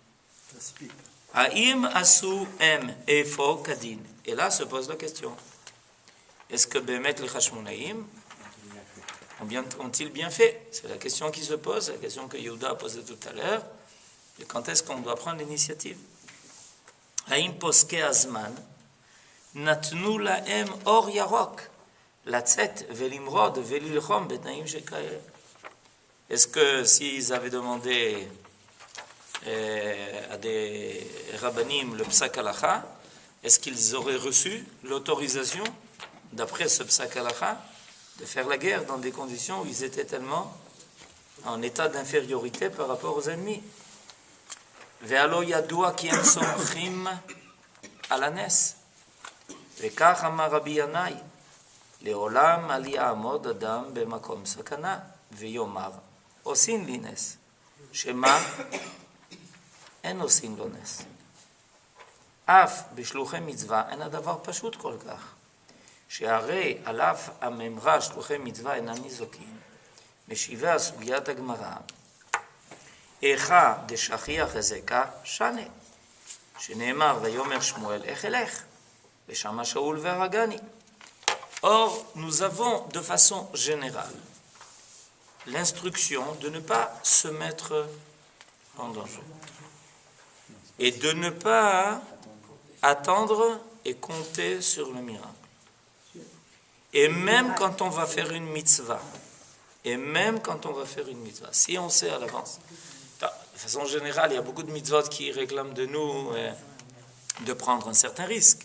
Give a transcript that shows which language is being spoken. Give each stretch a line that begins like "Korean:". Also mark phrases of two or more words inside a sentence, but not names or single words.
Hebrew: האם עשו הם איפוא כדין.
French: Et là se pose la question. Est-ce que Bémet les Hashmonaïm ont-ils bien fait? C'est la question qui se pose, la question que Yehuda a posée tout à l'heure. Et quand est-ce qu'on doit prendre l'initiative?
Hebrew: האם פוסקי הזמן נתנו להם אור ירוק לצאת ולמרוד ולהילחם בתנאים שכאלה.
French: Est-ce que s'ils avaient demandé à des rabbanim le
Hebrew: פסק הלכה,
French: est-ce qu'ils auraient reçu l'autorisation, d'après ce
Hebrew: פסק הלכה,
French: de faire la guerre dans des conditions où ils étaient tellement en état d'infériorité par rapport aux ennemis?
Hebrew: והלא ידוע כי אין סומכים על הנס. וכך אמר רבי ינאי לעולם אל יעמוד אדם במקום סכנה ויאמר עושים לי נס, שמה? אין עושים לו נס. אף בשלוחי מצווה אין הדבר פשוט כל כך, שהרי על אף הממרה שלוחי מצווה אינם ניזוקים, משיבה סוגיית הגמרא, איכה דשכיח הזקה שנה, שנאמר ויאמר שמואל איך אלך, ושמה שאול והרגני.
French: Or, nous avons de façon générale l'instruction de ne pas se mettre en danger et de ne pas attendre et compter sur le miracle. Et même quand on va faire une mitzvah, si on sait à l'avance, de façon générale, il y a beaucoup de mitzvot qui réclament de nous de prendre un certain risque.